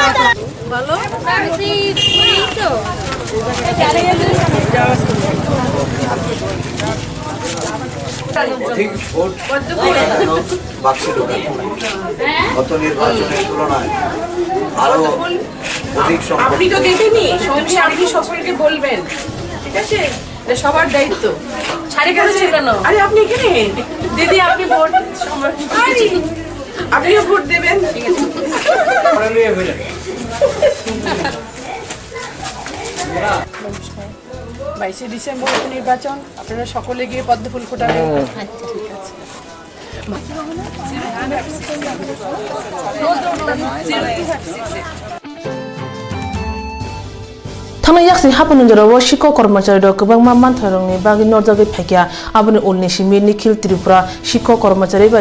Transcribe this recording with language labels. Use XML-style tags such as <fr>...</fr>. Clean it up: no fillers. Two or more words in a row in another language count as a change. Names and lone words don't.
<bn>গত নির্বাচনের তুলনায় আরো অধিক সংখ্যক আপনি তো দেখেননি সঙ্গে আপনি সকলকে বলবেন ঠিক আছে এটা সবার দায়িত্ব ছাড়ে কেন আরে আপনি এখানে দিদি আপনি ভোট আপনিও ভোট দেবেন ঠিক আছে 22 ডিসেম্বর নির্বাচন আপনারা সকলে গিয়ে পদ্ম ফুল ফোটাবেন ঠিক আছে</bn> <brx>थांनाय याक्सि हापन जराव शिको कर्मचारी दो गोबां मान थरंनि बागि नरजागै फाइकिया आबनि उलनि सिमि निखिल त्रिपुरा शिको कर्मचारी बा</brx>